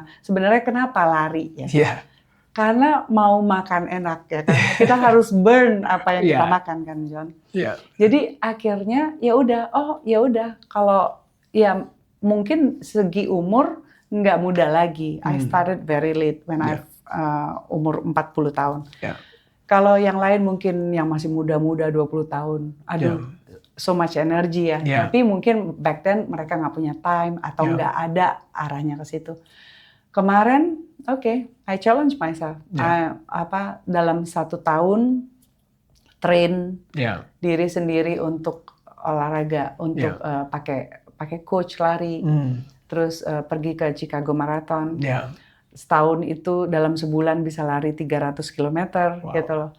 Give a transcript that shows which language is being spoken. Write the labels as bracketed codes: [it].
[id] Sebenarnya kenapa lari ya? Karena mau makan enak ya kan. Kita harus burn apa yang kita makan kan, John. Jadi akhirnya ya udah kalau ya mungkin segi umur nggak muda lagi. [en] I started very late when I [id] umur 40 tahun. Kalau yang lain mungkin yang masih muda-muda 20 tahun, [en] so much energy [id] ya. Tapi mungkin [en] back then [id] mereka nggak punya time atau nggak ada arahnya ke situ. Kemarin, [en] I challenge myself. [id] Dalam 1 tahun train diri sendiri untuk olahraga, untuk pakai coach lari, terus pergi ke Chicago Marathon. Setahun itu dalam sebulan bisa lari 300 km gitu loh.